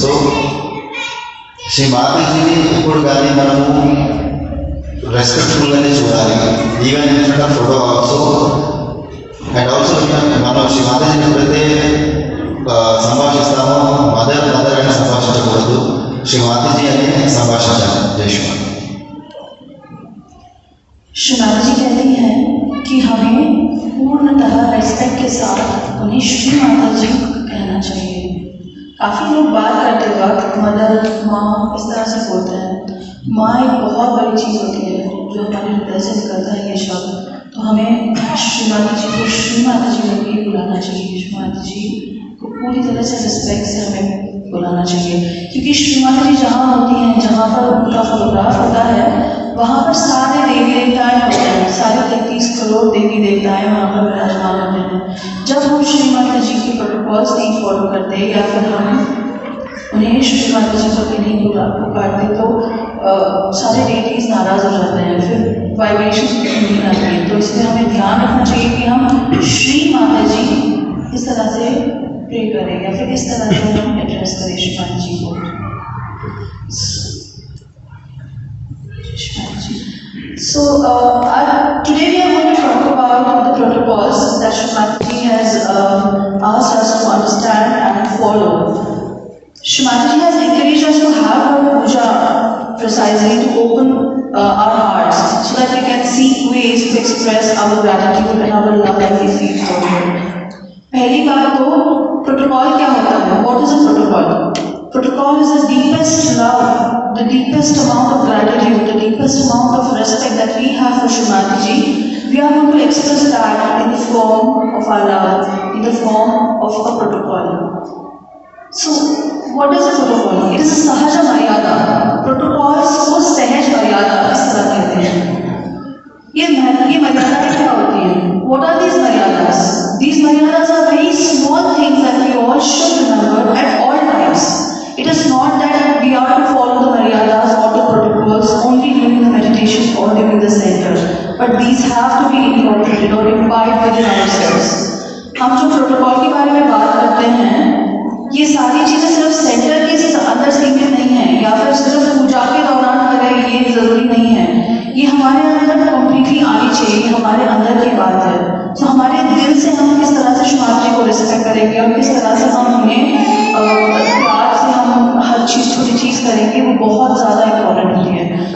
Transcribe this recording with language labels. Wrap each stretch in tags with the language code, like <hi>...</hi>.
<te>So Shri మాతాజీని ఎప్పుడు కానీ మనము రెస్పెక్ట్ఫుల్గానే చూడాలి.</te> <en>Even in front of photo also. And also</en> <te>మనం శ్రీ మాతాజీని ఎప్పుడైతే సంభాషిస్తామో మదర్ మదర్ అని సంభాషించకూడదు, శ్రీ మాతాజీ అని సంభాషించాలి. జై శ్రీ</te> <hi>श्री माताजी कहती हैं कि हमें पूर्णतः रेस्पेक्ट के साथ उन्हें श्री माताजी कहना चाहिए. काफ़ी लोग बात करते वक्त मदर, माँ इस तरह से बोलते हैं. माँ एक बहुत बड़ी चीज़ होती है जो हमारे हृदय से निकलता है ये शब्द. तो हमें श्री माता जी को श्री माता जी करके बुलाना चाहिए. श्री माता जी को पूरी तरह से रिस्पेक्ट से हमें बुलाना चाहिए, क्योंकि श्री माता जी जहाँ होती हैं, जहाँ पर उनका फोटोग्राफ होता है, वहाँ पर सारे देवी देवताएँ होते हैं. सारे 33 करोड़ देवी देवताएँ वहाँ पर विराजमान होते हैं. जब हम श्री माता जी की प्रोटोकॉल्स नहीं फॉलो करते या फिर हम उन्हें श्री माता जी को नहीं पुकारते तो सारे डेटीज नाराज़ हो जाते हैं, फिर वाइब्रेशन नहीं आती है. तो इसलिए हमें ध्यान रखना चाहिए कि हम श्री माता जी इस तरह से प्रे करें या फिर इस तरह से हम एड्रेस करें श्री माता जी को.</hi> <en>So today we are going to talk about the protocols that Shri Mataji has asked us to understand and follow. Shri Mataji has encouraged us to have our puja precisely to open our hearts so that we can seek ways to express our gratitude and our love that we feel for her.</en> <hi>पहली बात तो protocol क्या होता है?</hi> <en>What is a protocol? Protocol is the deepest love, the deepest amount of gratitude, the deepest amount of respect that we have for Shri Mataji. We are going to express that in the form of our love, in the form of a protocol. So, what is a protocol? It is a sahaja maryada.</en> <hi>Protocols को सहज मर्यादा इस तरह कहते हैं. ये मर्यादाएं क्या होती हैं?</hi> <en>What are these maryadas? These maryadas are very small things that we all should remember at all times. It is not that we are to follow the maryadas or the protocols only during the meditation or during the center, but these have to be incorporated or imbibed within ourselves.</en> <hi>हम जो protocol के बारे में बात करते हैं, ये सारी चीजें सिर्फ सेंटर के अंदर सीमित नहीं है या फिर सिर्फ पूजा के दौरान करें ये जरूरी नहीं है. ये हमारे अंदर कम्प्लीटली आनी चाहिए, हमारे अंदर की बात है. तो हमारे दिल से हम किस तरह से श्री माता जी को रिस्पेक्ट करेंगे और किस तरह से हम उन्हें प्यार से हम हर चीज़ छोटी चीज़ करेंगे, वो बहुत ज़्यादा इम्पोर्टेंट होती है.</hi>